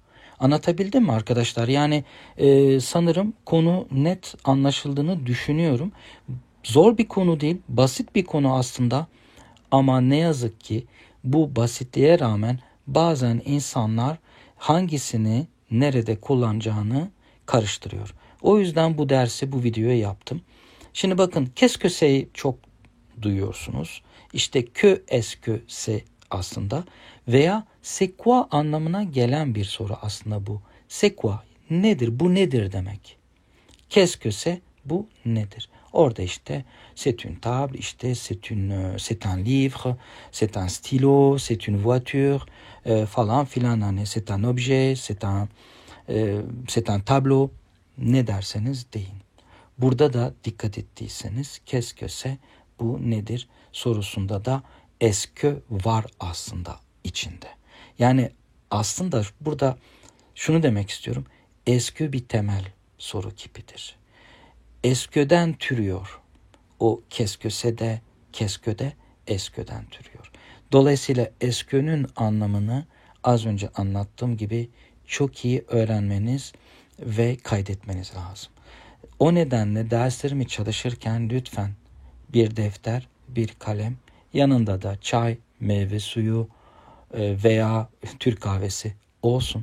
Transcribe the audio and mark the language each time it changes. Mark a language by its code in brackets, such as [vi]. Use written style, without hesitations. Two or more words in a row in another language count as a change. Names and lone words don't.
[tr] Anlatabildim mi arkadaşlar? Yani sanırım konu net anlaşıldığını düşünüyorum. Zor bir konu değil, basit bir konu aslında. Ama ne yazık ki bu basitliğe rağmen bazen insanlar hangisini nerede kullanacağını karıştırıyor. O yüzden bu dersi, bu videoyu yaptım. Şimdi bakın, [fr] qu'est-ce que c'est [tr] çok duyuyorsunuz. İşte [fr] que, est-ce que, c'est [tr] aslında veya [fr] c'est quoi [tr] anlamına gelen bir soru aslında bu. [fr] C'est quoi? [tr] Nedir? Bu nedir demek. [fr] Qu'est-ce que c'est? [tr] Bu nedir? Orada işte [fr] c'est une table, işte c'est un livre, c'est un stylo, c'est une voiture [tr] falan filan, hani [fr] c'est un objet, c'est un tableau, [tr] ne derseniz deyin. Burada da dikkat ettiyseniz [fr] qu'est-ce que c'est, [tr] bu nedir sorusunda da [fr] est-ce que [tr] var aslında içinde. Yani aslında burada şunu demek istiyorum. [fr] Est-ce que [tr] bir temel soru kipidir. Est-ce qu'den türüyor. O [fr] qu'est-ce que c'est [tr] de, [fr] qu'est-ce que [tr] de est-ce qu'den türüyor. Dolayısıyla est-ce qu'nün anlamını az önce anlattığım gibi çok iyi öğrenmeniz ve kaydetmeniz lazım. O nedenle derslerimi çalışırken lütfen bir defter, bir kalem, yanında da çay, meyve suyu veya Türk kahvesi olsun.